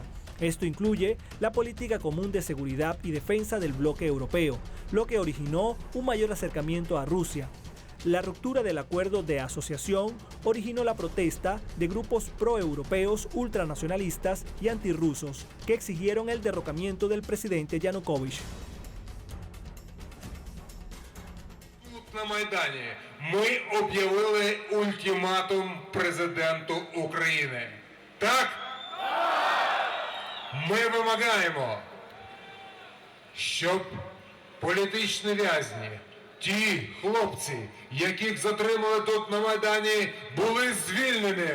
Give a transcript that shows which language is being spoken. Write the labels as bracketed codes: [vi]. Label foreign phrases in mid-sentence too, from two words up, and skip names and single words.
[es] Esto incluye la política común de seguridad y defensa del bloque europeo, lo que originó un mayor acercamiento a Rusia. La ruptura del acuerdo de asociación originó la protesta de grupos proeuropeos, ultranacionalistas y antirrusos, que exigieron el derrocamiento del presidente Yanukovych. [uk] На Майдані ми об'явили ультиматум президенту України. Так? Ми вимагаємо, щоб політичні в'язні, ті хлопці, яких затримали тут на Майдані, були звільнені.